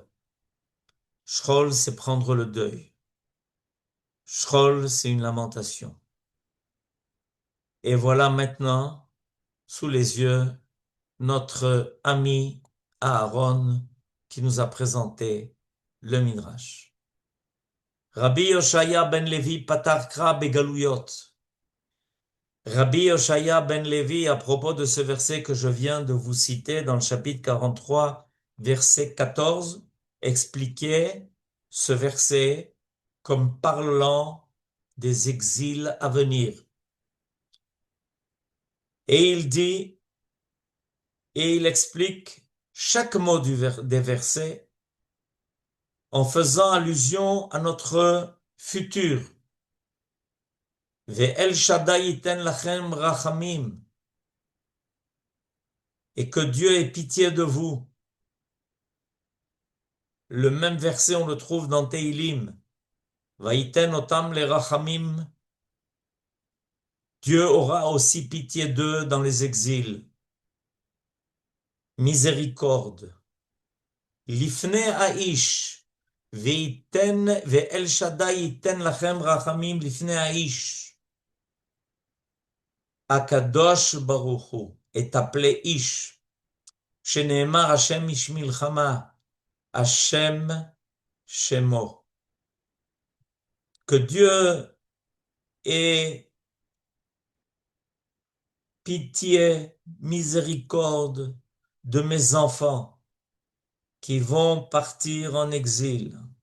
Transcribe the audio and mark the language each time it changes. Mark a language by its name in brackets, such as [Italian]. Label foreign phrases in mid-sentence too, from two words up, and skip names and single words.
[French] Shchol, c'est prendre le deuil. Shchol, c'est une lamentation. Et voilà maintenant, sous les yeux, notre ami Aaron qui nous a présenté le Midrash. [Hebrew] רבי יהושע בן לוי פתר קרא בגלויות. [French] Rabbi Yoshaya ben Levi, à propos de ce verset que je viens de vous citer dans le chapitre 43, verset 14, expliquait ce verset comme parlant des exils à venir. Et il dit, et il explique chaque mot des versets en faisant allusion à notre futur. [Hebrew] ואל שדי יתן לכם רחמים. [French] Et que Dieu ait pitié de vous. Le même verset, on le trouve dans Teilim. [Hebrew] ויתן אותם לרחמים. [French] Dieu aura aussi pitié d'eux dans les exils. Miséricorde. [Hebrew] לפני איש. ואל שדי יתן לכם רחמים לפני איש. הקדוש ברוך הוא [French] est appelé Ish. [Hebrew] שנאמר ה' איש מלחמה. ה' שמו. [French] Que Dieu ait pitié, miséricorde de mes enfants qui vont partir en exil.